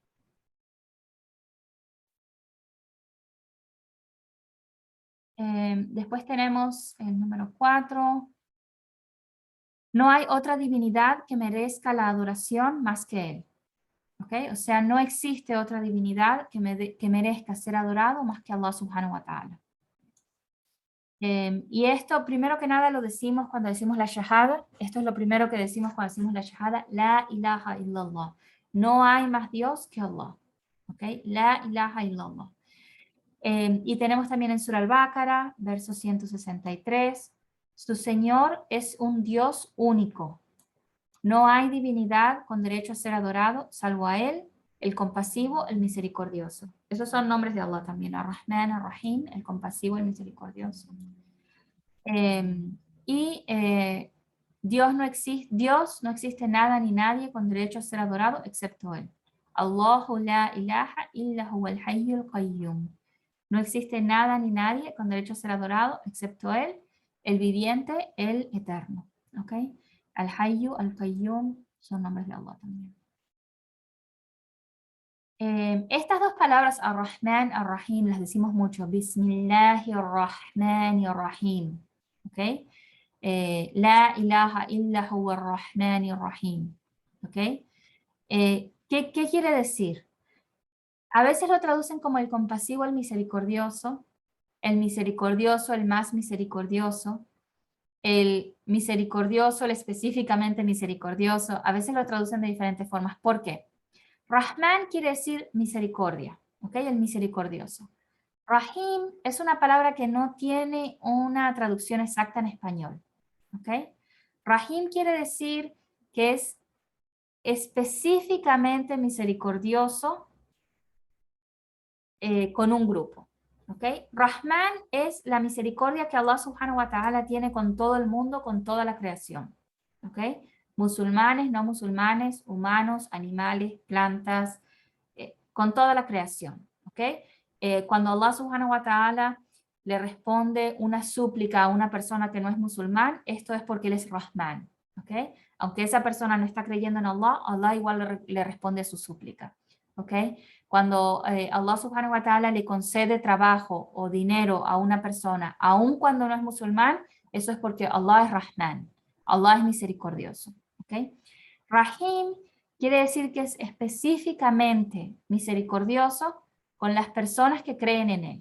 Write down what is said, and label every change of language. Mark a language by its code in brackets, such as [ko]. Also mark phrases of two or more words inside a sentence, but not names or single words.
[es] Después tenemos el número 4. No hay otra divinidad que merezca la adoración más que Él. ¿Okay? O sea, no existe otra divinidad que merezca ser adorado más que Allah [ar] سبحانه وتعالى. [es] Y esto, primero que nada, lo decimos cuando decimos la shahada. Esto es lo primero que decimos cuando decimos la shahada. [ar] لا إله إلا الله. [es] No hay más Dios que Allah. [ar] ¿Okay? لا إله إلا الله. [es] Y tenemos también en Surah Al-Baqarah, verso 163. Su Señor es un Dios único. No hay divinidad con derecho a ser adorado, salvo a Él, el compasivo, el misericordioso. Esos son nombres de Allah también, Ar-Rahman, Ar-Rahim, el compasivo, el misericordioso. Y Dios no existe nada ni nadie con derecho a ser adorado excepto Él. [ar] الله لا إله إلا هو الحي القيوم. [es] No existe nada ni nadie con derecho a ser adorado excepto Él, el viviente, el eterno. ¿Ok? Al-Hayyu, Al-Qayyum son nombres de Allah también. Estas dos palabras, Ar-Rahman, Ar-Rahim, las decimos mucho. [ar] بسم الله الرحمن الرحيم. [es] ¿Ok? [ar] لا إله إلا هو الرحمن الرحيم. [es] ¿Ok? ¿Qué quiere decir? A veces lo traducen como el compasivo, el misericordioso, el más misericordioso, el misericordioso, el específicamente misericordioso. A veces lo traducen de diferentes formas. ¿Por qué? Rahman quiere decir misericordia, ¿ok? El misericordioso. Rahim es una palabra que no tiene una traducción exacta en español, ¿ok? Rahim quiere decir que es específicamente misericordioso con un grupo. ¿Okay? Rahman es la misericordia que Allah [ar] سبحانه وتعالى [es] tiene con todo el mundo, con toda la creación. ¿Okay? Musulmanes, no musulmanes, humanos, animales, plantas, con toda la creación. ¿Okay? Cuando Allah [ar] سبحانه وتعالى [es] le responde una súplica a una persona que no es musulmán, esto es porque él es Rahman. ¿Okay? Aunque esa persona no está creyendo en Allah, Allah igual le responde a su súplica. ¿Okay? Cuando Allah [ar] سبحانه وتعالى [es] le concede trabajo o dinero a una persona, aun cuando no es musulmán, eso es porque Allah es Rahman, Allah es misericordioso. ¿Okay? Rahim quiere decir que es específicamente misericordioso con las personas que creen en Él.